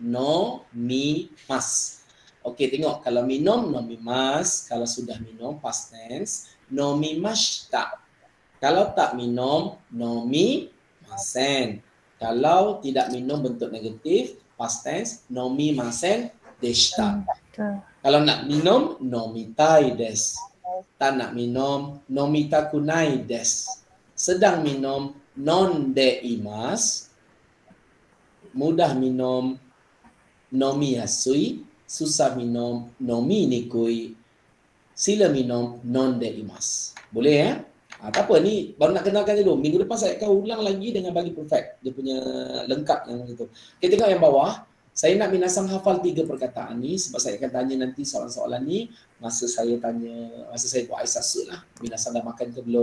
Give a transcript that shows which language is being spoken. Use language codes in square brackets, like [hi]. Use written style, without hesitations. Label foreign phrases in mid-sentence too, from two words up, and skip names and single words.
[ms] Okey, tengok kalau minum nomimas, kalau sudah minum past tense nomimashita. Kalau tak minum, nomimasen. Kalau tidak minum bentuk negatif, past tense, [ja] 飲みませんでした. [ms] Kalau nak minum, [ja] 飲みたいです. [ms] Tak nak minum, [ja] 飲みたくないです. [ms] Sedang minum, [ja] 飲んでいます. [ms] Mudah minum, nomiyasui. Susah minum, nomi-nikui. Sila minum, [ja] 飲んでいます. [ms] Boleh ya? Tak apa, ni baru nak kenalkan dulu. Minggu depan saya akan ulang lagi dengan bagi perfect. Dia punya lengkap yang itu. Kita tengok yang bawah. Saya nak minasang hafal 3 perkataan ni sebab saya akan tanya nanti soalan-soalan ni masa saya buat aisasut lah. Minasang dah makan ke belum?